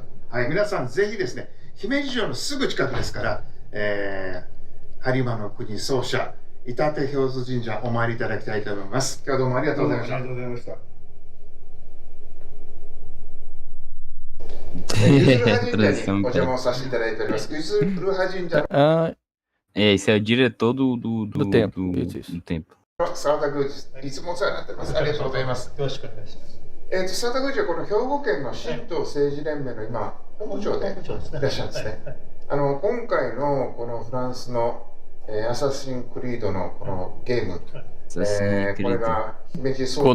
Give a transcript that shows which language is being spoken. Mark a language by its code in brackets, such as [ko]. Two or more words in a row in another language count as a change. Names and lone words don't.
[ja] はい、皆さんぜひですね、姫路城のすぐ近くですから、播磨の国総社板手氷津神社お参りいただきたいと思います。今日はどうもありがとうございました。ありがとうございました。ゆずるは神社にお邪魔をさせていただいております。ゆずるは神社 [pt] Ah, Esse é o diretor Do templo, isso. do templo. [ja] の澤田宮司、いつもお世話になっております。ありがとうございます。よろしくお願いします。澤田宮司はこの兵庫県の神道政治連盟の今、本部長でいらっしゃるんですね。今回のこのフランスの、アサシンクリードのこのゲーム、これが姫路総